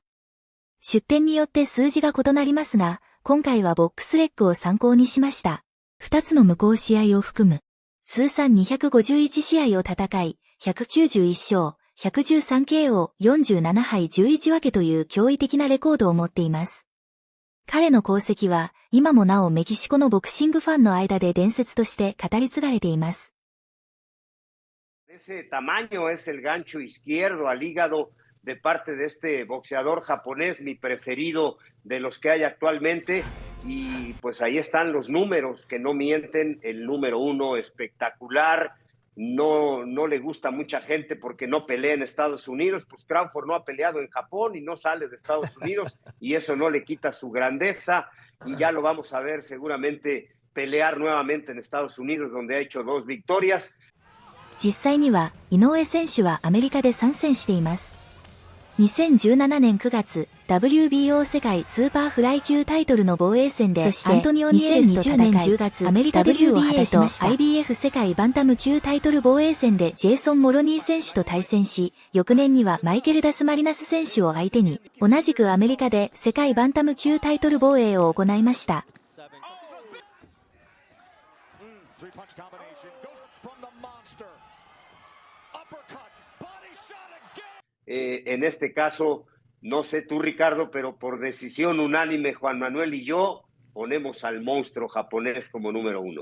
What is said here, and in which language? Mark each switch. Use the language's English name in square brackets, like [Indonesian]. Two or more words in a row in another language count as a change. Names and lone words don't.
[Japanese] 出典によって数字が異なりますが、今回はボックスレッグを参考にしました。2つの無効試合を含む、通算251試合を戦い、191勝、113KO、47敗11分けという驚異的なレコードを持っています。彼の功績は、今もなおメキシコのボクシングファンの間で伝説として語り継がれています。 [Spanish] Ese tamaño es el gancho izquierdo al hígado de parte de este boxeador japonés, mi preferido de los que hay actualmente. Y pues ahí están los números que no mienten. El número 1 espectacular. No le gusta a mucha gente porque no pelea en Estados Unidos. Pues Crawford no ha peleado en Japón y no sale de Estados Unidos y eso no le quita su grandeza. Y ya lo vamos a ver seguramente pelear nuevamente en Estados Unidos, donde ha hecho 2 victorias. [Japanese] 実際には、井上選手はアメリカで参戦しています。2017年9月、WBO 世界スーパーフライ級タイトルの防衛戦で、そしてアントニオ・ニエレスと戦い、2020年10月、アメリカデビューを果たしました。IBF 世界バンタム級タイトル防衛戦でジェイソン・モロニー選手と対戦し、翌年にはマイケル・ダスマリナス選手を相手に、同じくアメリカで世界バンタム級タイトル防衛を行いました。 [Spanish] En este caso, no sé tú, Ricardo, pero por decisión unánime, Juan Manuel y yo ponemos al monstruo japonés como número 1.